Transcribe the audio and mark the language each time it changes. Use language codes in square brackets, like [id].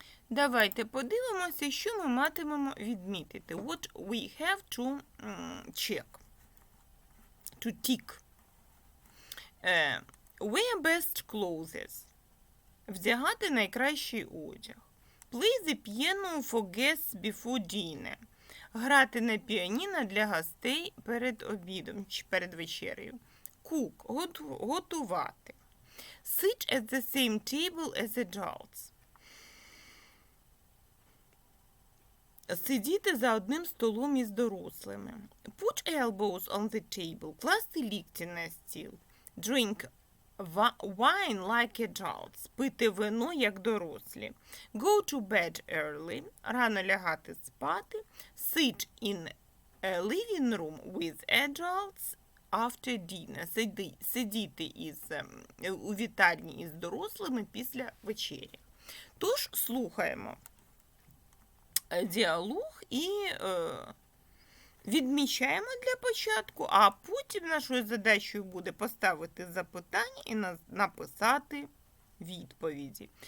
[uk] Давайте подивимося, що ми матимемо відмітити. [en] What we have to check. To tick. Wear best clothes. [uk] Вдягати найкращий одяг. [en] Play the piano for guests before dinner. [uk] Грати на піаніно для гостей перед обідом чи перед вечерею. [en] Cook. [uk] Готувати. [en] Sit at the same table as adults. [uk] Сидіти за одним столом із дорослими. [en] Put elbows on the table. [uk] Класти лікті на стіл. [en] Drink wine like adults. [uk] Пити вино, як дорослі. [en] Go to bed early. [uk] Рано лягати спати. [en] Sit in a living room with adults after dinner. [uk] Сидіти у вітальні із дорослими після вечері. Тож, слухаємо діалог і відмічаємо для початку, а потім нашою задачею буде поставити запитання і написати відповіді.